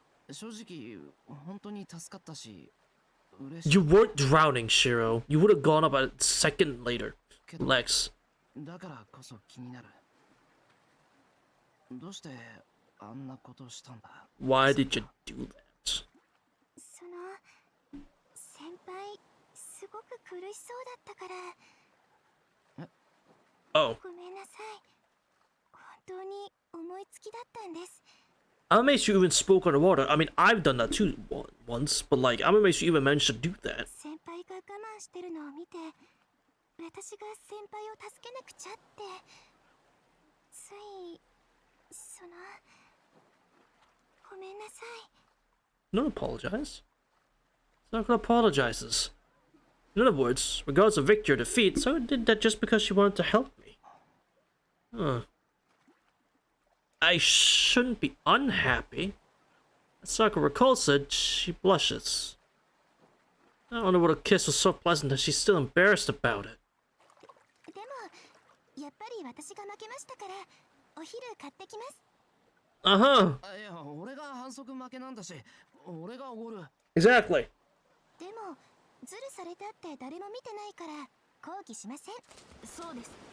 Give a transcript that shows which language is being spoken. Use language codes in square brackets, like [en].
[ja] 正直、本当に助かったし、嬉しい。 [en] You weren't drowning, Shiro. You would have gone up a second later. Lex. [ja] だからこそ気になる。どうしてあんなことしたんだ？ [en] Why did you do that? [ja] その先輩すごく苦しそうだったから。 [en] Oh. [ja] ごめんなさい。本当に思いつきだったんです。 [en] I'm amazed you even spoke underwater. I mean, I've done that too once, but like, I'm amazed you even managed to do that. [ja] 先輩が我慢してるのを見て、私が先輩を助けなくちゃって、ついそのごめんなさい。 [en] Don't apologize. Sakura apologizes. In other words, regardless of victory or defeat, Sakura did that just because she wanted to help me. Huh. I shouldn't be unhappy. As Sakura recalls it, she blushes. I wonder what a kiss was so pleasant that she's still embarrassed about it. [ja] でもやっぱり私が負けましたから、お昼買ってきます。 [en] Uh-huh. [ja] いや、俺が反則負けなんだし、俺がおごる。 [en] Exactly. [ja] でもズルされたって誰も見てないから抗議しません。そうです。